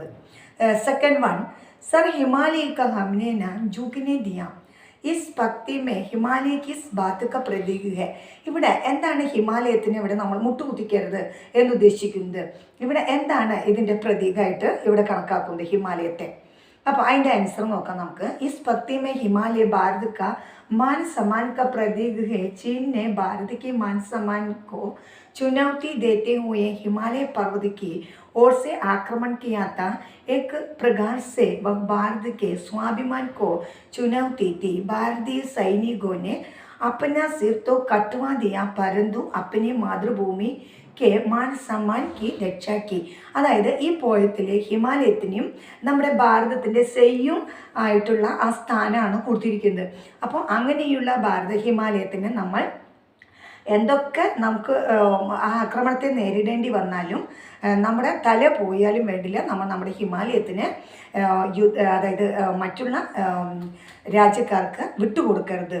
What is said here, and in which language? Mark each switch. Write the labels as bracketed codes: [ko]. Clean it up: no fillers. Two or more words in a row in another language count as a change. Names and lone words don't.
[en] second one, [hi] सर हिमालय का हमने नाम झुकने दिया, इस भक्ति में हिमालय किस बात का प्रतीक है? [ml] ഇവിടെ എന്താണ് ഹിമാലയത്തിന് ഇവിടെ നമ്മൾ മുട്ടുകുത്തിക്കരുത് എന്നുദ്ദേശിക്കുന്നത്? ഇവിടെ എന്താണ് ഇതിൻ്റെ പ്രതീകമായിട്ട് ഇവിടെ കണക്കാക്കുന്നത് ഹിമാലയത്തെ? അപ്പോൾ അതിൻ്റെ ആൻസർ നോക്കാം നമുക്ക്. [hi] इस भक्ति में हिमालय भारत का मान सम्मान का प्रतीक है. चीन ने भारत के मान सम्मान को चुनौती देते हुए हिमालय पर्वत की ओर से आक्रमण किया था. एक प्रकार से वह भारत के स्वाभिमान को चुनौती थी. भारतीय सैनिकों ने अपना सिर तो कटवा दिया परंतु अपनी मातृभूमि के मान सम्मान की रक्षा की. [ml] അതായത് ഈ പോയത്തിൽ ഹിമാലയത്തിനും നമ്മുടെ ഭാരതത്തിൻ്റെ സെയ്യും ആയിട്ടുള്ള ആ സ്ഥാനമാണ് കൊടുത്തിരിക്കുന്നത്. അപ്പോൾ അങ്ങനെയുള്ള ഹിമാലയത്തിന് നമ്മൾ എന്തൊക്കെ നമുക്ക് ആ ആക്രമണത്തെ നേരിടേണ്ടി വന്നാലും നമ്മുടെ തല പോയാലും വേണ്ടില്ല, നമ്മൾ നമ്മുടെ ഹിമാലയത്തിന് അതായത് മറ്റുള്ള രാജ്യക്കാർക്ക് വിട്ടുകൊടുക്കരുത്.